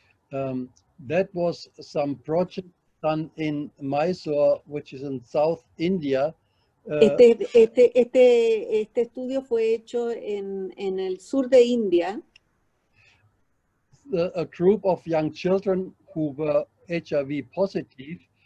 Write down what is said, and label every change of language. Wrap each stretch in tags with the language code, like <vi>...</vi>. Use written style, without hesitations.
<en>That was some project done in Mysore, which is in South India.</en> <es>Este estudio fue hecho en el sur de India.</es> <en>A group of young children who were HIV positive.</en>